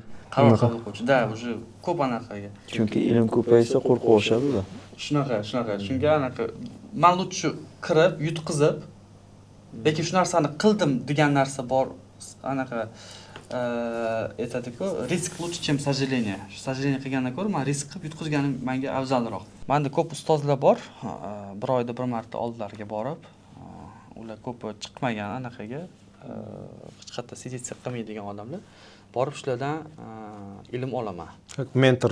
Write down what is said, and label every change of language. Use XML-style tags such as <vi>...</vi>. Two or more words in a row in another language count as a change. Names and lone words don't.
<ru>Да, уже</ru> <uz>ko'p anaqaga. Chunki ilm ko'paysa qo'rquv oshadi-da. Shunaqa. Shunga anaqa men lutchi kirib, yutqizib, lekin shu narsani qildim degan narsa bor, anaqa aytadi-ku,</uz> <ru>риск лучше, чем сожаление.</ru> <uz>Сожаление qilgandan ko'ra men risk qilib yutqizganim menga afzalroq. Menda ko'p ustozlar bor, bir oyda bir marta oldilariga borib, ular ko'p chiqmagan anaqaga, hech qayerda seditsiya qilmaydigan odamlar borib shulardan ilm olaman. mentor.</uz>